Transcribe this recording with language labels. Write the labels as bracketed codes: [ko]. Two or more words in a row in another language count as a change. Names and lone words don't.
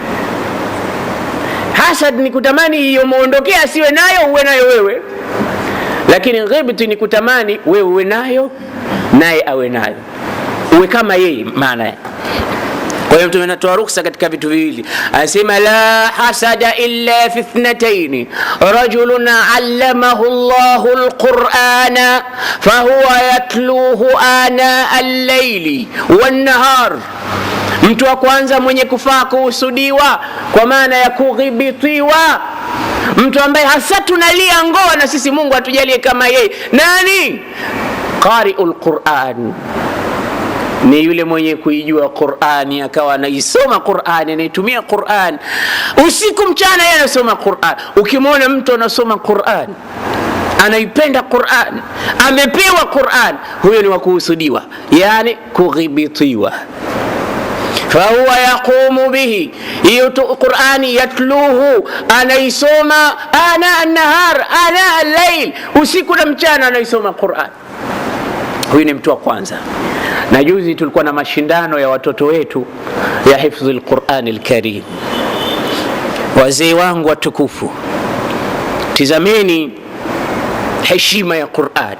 [sw] Hasad ni kutamani hiyo muondokea asiwe nayo, uwe nayo wewe. Lakini ghibti ni kutamani wewe uwe nayo naye awe nayo, uwe kama yeye. Maana yake, kwa hiyo Mtume anatoa ruksa katika vitu viwili. [ar] Anasema لا حسد إلا في اثنتين رجل علمه الله القرآن فهو يتلوه آناء الليل والنهار. [sw] Mtu wa kwanza mwenye kufaa kuhusudiwa kwa maana ya kughibitiwa, mtu ambaye hasa tunalia ngoa na sisi Mungu atujalie kama yeye. Nani? [ar] قارئ القرآن, [sw] ni yule mwenye kuijua Qur'ani, akawa anaisoma Qur'ani, anaitumia Qur'an usiku mchana, yeye anasoma Qur'an. Ukimwona mtu anasoma Qur'an, anaipenda Qur'an, amepewa Qur'an, huyo ni wa kuhusudiwa, yani kughibitiwa. [ar] فهو يقوم به, [sw] hiyo Qur'ani [ar] yatluhu, anaisoma آناء النهار آناء الليل, [sw] usiku na mchana anaisoma Qur'an. Huyu ni mtu wa kwanza. Na juzi tulikuwa na mashindano ya watoto wetu ya [ar] حفظ القرآن الكريم. [sw] Wazee wangu watukufu, tizameni heshima ya Qur'an.